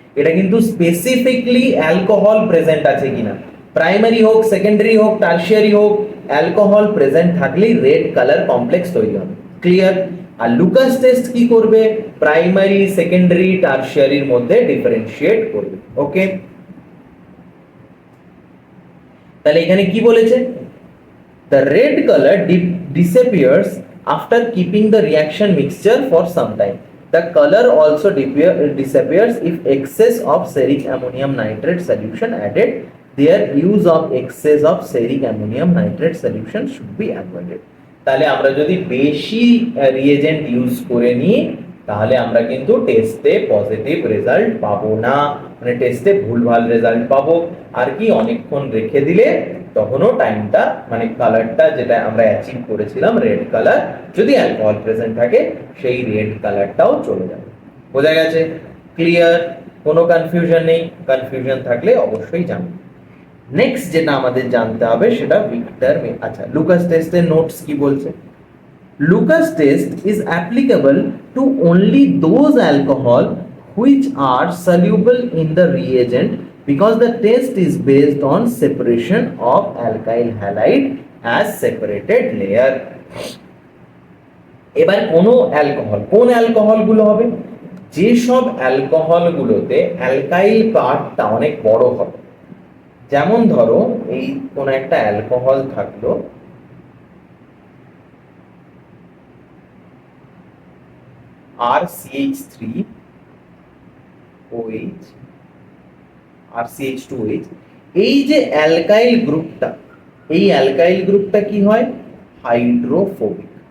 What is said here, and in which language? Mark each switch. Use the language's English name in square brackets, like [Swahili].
[Bangla] এটা কিন্তু specifically alcohol present আছে কিনা, প্রাইমারি হোক সেকেন্ডারি হোক টারশিয়ারি হোক, অ্যালকোহল প্রেজেন্ট থাকলেই রেড কালার কমপ্লেক্স তৈরি হবে। ক্লিয়ার? আর লুকাস টেস্ট কি করবে, প্রাইমারি সেকেন্ডারি টারশিয়ারির মধ্যে ডিফারেন্সিয়েট করবে। ওকে, তাহলে এখানে কি বলেছে, [English] the red color disappears after keeping the reaction mixture for some time. The color also disappears if excess of seric ammonium nitrate solution added. Their use of excess of seric ammonium nitrate solution should be avoided. [Bangla] তাহলে আমরা যদি বেশি reagent use করে নিই তাহলে আমরা কিন্তু টেস্টে পজিটিভ রেজাল্ট পাবো না, মানে টেস্টে ভুলভাল রেজাল্ট পাবো। আর কি অনেকক্ষণ রেখে দিলে তখনও টাইমটা মানে কালারটা যেটা আমরা অ্যাচিভ করেছিলাম রেড কালার, যদি অ্যালকোহল প্রেজেন্ট থাকে সেই রেড কালারটাও চলে যাবে। বোঝা গেছে? ক্লিয়ার? কোনো কনফিউশন নেই? কনফিউশন থাকলে অবশ্যই জানবেন। নেক্সট যেটা আমাদের জানতে হবে সেটা ভিক্টর আচ্ছা লুকাস টেস্টের নোটস কি বলছে। [English] Lucas test is applicable to only those alcohol which are soluble in the reagent because the test is based on separation of alkyl halide as separated layer. [Bangla] এবার কোন অ্যালকোহল গুলো হবে, যে সব অ্যালকোহল গুলোতে অ্যালকাইল পার্টটা অনেক বড় হবে। যেমন ধরো এই কোন একটা অ্যালকোহল থাকলো, RCH3OH RCH2OH, এই যে অ্যালকাইল গ্রুপটা, এই অ্যালকাইল গ্রুপটা কি হয়, হাইড্রোফোবিক।